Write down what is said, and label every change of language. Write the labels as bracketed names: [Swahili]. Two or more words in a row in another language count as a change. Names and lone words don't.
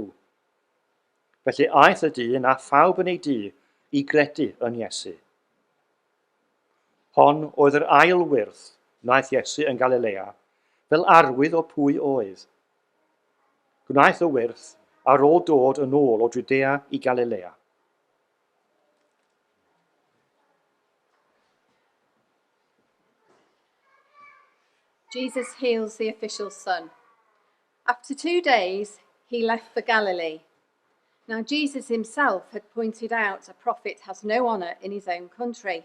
[Welsh] Felly aeth y dyn a phawb yn ei dŷ i gredu yn Iesu. Hon oedd yr ail wyrth naeth Iesu yn Galilea, fel arwydd o pwy oedd. Gwnaeth y wyrth ar ôl dod yn ôl o Judea i Galilea. [English] Jesus heals the official's son. After 2 days, he left for Galilee. Now Jesus himself had pointed out a prophet has no honour in his own country.